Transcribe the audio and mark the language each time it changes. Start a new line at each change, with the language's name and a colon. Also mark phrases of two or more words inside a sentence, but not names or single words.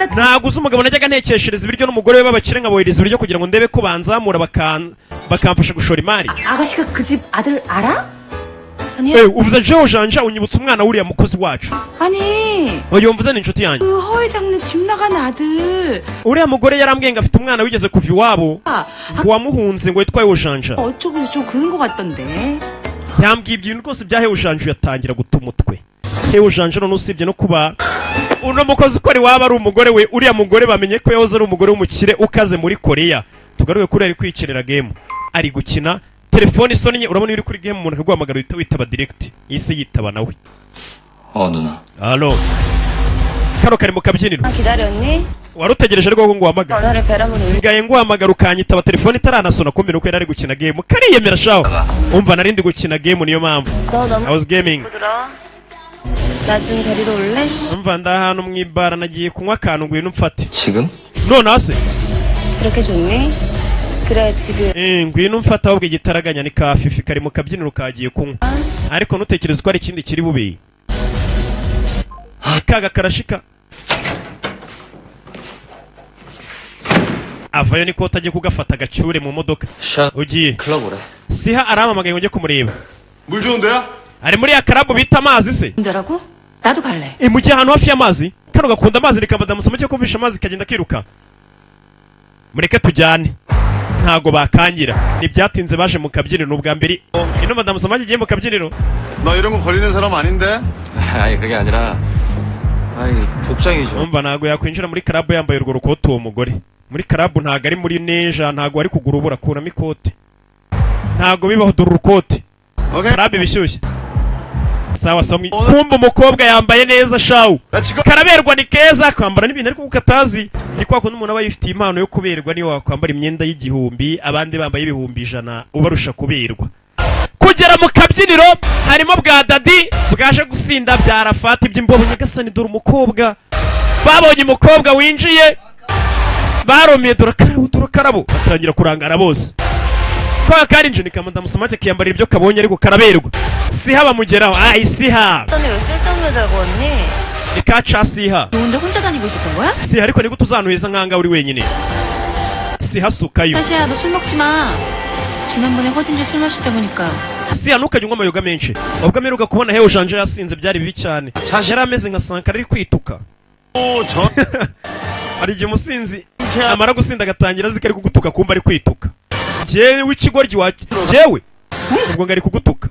Kinyarwanda: ntabwo uzi umugabo najyaga ntekeshereza ibiryo n'umugore we b'abakire nkabohereza ibiryo kugira ngo ndebe ko banzamura bakamfasha gushora imari.
Korean: 아가씨가 그 집 아들 알아? 아니요.
Kinyarwanda: uvuze Janja unyibutsa umwana w'uriya mukozi wacu.
Korean: 아니
Kinyarwanda: uyu mvuze ni inshuti yanjye.
Korean: 그 허울 장르 집 나간 아들
Kinyarwanda: uriya mugore yarambwiye ngo afite umwana wigeze kuva iwabo
Korean: 아,
Kinyarwanda: wamuhunze ngo yitwa Janja.
Korean: 어쩌고 좀 그런 거 같던데.
Kinyarwanda: yambwiye ibintu rwose bya Janja yatangira guta umutwe. Janja none usibye no kuba uno mukozi ko ari waba ari umugore we, uriya mugore bamenye ko yahoze ari umugore w'umukire ukaze muri Korea. tugaruke kuri ari kwikinira game, ari gukina telefone isonnye. urabona iri kuri game umuntu akaguhamagara uhita witaba direct, yise yitaba nawe.
Korean: 누나.
Kinyarwanda: Allo, kano kari mu kabyiniro.
Korean: 아, 기다렸니?
Kinyarwanda: wari utegereje rwo ngo uhamagara.
Korean: 전화를 배라면
Kinyarwanda: sigaye nguhamagara ukanyitaba telefone itaranasona, kumbe nuko yari ari gukina game. kariyemera shaho. umva narindi gukina game niyo mpamvu.
Korean: 너 너무
English: I was gaming.
Korean: 들어. 나 좀 데리러 올래?
Kinyarwanda: umva ndahantu mwibara nagiye kunywa akantu ngwino umfate.
Korean: 지금?
Kinyarwanda: none hase
Korean: 그렇게 좋니? 그래 지금
Kinyarwanda: ngwino umfata ahubwo igitaraganya ni ka fifi kari mu kabyiniro kagiye kunywa. ariko ntutekereze ko ari ikindi kiri bube. kaga karashika avayo niko utagiye kugafata agacyure mu modoka.
Korean: 샷.
Kinyarwanda: ugiye
Korean: 클럽 오래.
Kinyarwanda: siha arampamagaye ngo njye kumureba.
Korean: 물 좋은데요?
Kinyarwanda: ari muri ya karabu bita amazi se.
Korean: 데라고? 나도 갈래.
Kinyarwanda: mu gihe ahantu hafi y'amazi kano gakunda amazi rikabadamusa make kumvisha amazi kagenda kiruka. mureke tujyane ntago bakangira. ntibyatinze baje mu kabyiniro ubwa mbere. ino madamu samaki igiye mu kabyiniro.
Korean: 나 이런 거 걸리는 사람 아닌데? 아니 그게 아니라 아이 복장이죠.
Kinyarwanda: umva ntago yakwinjira muri karabu yambaye urwo rukote uwo mugore. muri karabu ntago ari muri neja, ntago ari kugura ubura kuramo ikote. ntago bibaho dore urukote.
Korean: 오케이.
Kinyarwanda: karabu ibishyushye. sawa samwi. kumva umukobwa yambaye neza shawu.
Korean: 나 지금
Kinyarwanda: karaberwa ni keza kwambara n'ibintu ariko ukatazi. ni kwa kundi umuntu aba yifitiye impano yo kuberwa niyo wakwambara imyenda y'igihumbi abandi bambaye ibihumbi 100 ubarusha kuberwa. kugera mu kabyiniro harimo bwa dadi bwaje gusinda bya Rafati by'imbobo nyagasani. dore umukobwa babonye umukobwa winjiye baromiye dore karabo batangira kurangara bose. kwa karinje ni kamanda musamake kiyambarira ibyo kabonye ariko karaberwa. siha bamugeraho. ai siha
Korean: 너는 왜 쓸데없는 거 들고 왔니?
Kinyarwanda: kikaca siha.
Korean: 너 혼자 다니고 있었던 거야?
Kinyarwanda: siha ariko niko tuzanuheza nkanga uri wenyine. siha sukayo.
Korean: 사시야 너 술 먹지 마. 지난번에 허준지 술 마실 때 보니까
Kinyarwanda: siha ntukajya unywa amayoga menshi. ubwo ameruka kubona Janja yasinze byari bibi cyane. yari ameze nka Sankara ari kwituka.
Korean: 저
Kinyarwanda: hari igihe umusinzi amara gusinda agatangira azi ko ari kugutuka kumva ari kwituka. njyewe w'ikigoryi wacu njyewe ubwo ngo ari kugutuka.